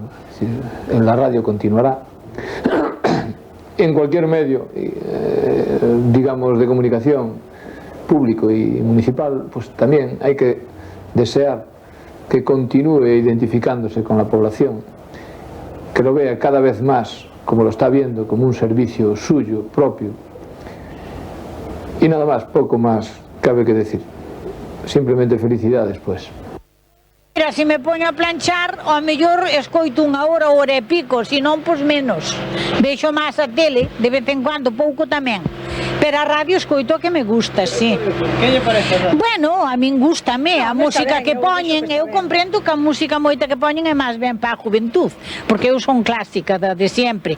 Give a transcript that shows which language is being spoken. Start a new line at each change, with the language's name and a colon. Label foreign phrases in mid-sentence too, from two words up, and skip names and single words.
Spanish: Es decir, en la radio continuará. En cualquier medio, digamos, de comunicación público y municipal, pues también hay que desear que continúe identificándose con la población, que lo vea cada vez más como lo está viendo, como un servicio suyo, propio. Y nada más, poco más cabe que decir. Simplemente felicidades, pues.
Galician: Mira, se me poño a planchar, ao mellor escoito unha hora e pico, se non, pois menos. Vexo máis a tele, de vez en cuando, pouco tamén. Pero a radio escoito que me gusta, sí. Que lle parece? Bueno, a min gustame a música que poñen. Eu comprendo que a música moita que poñen é máis ben para a juventud, porque eu son clásica da de sempre.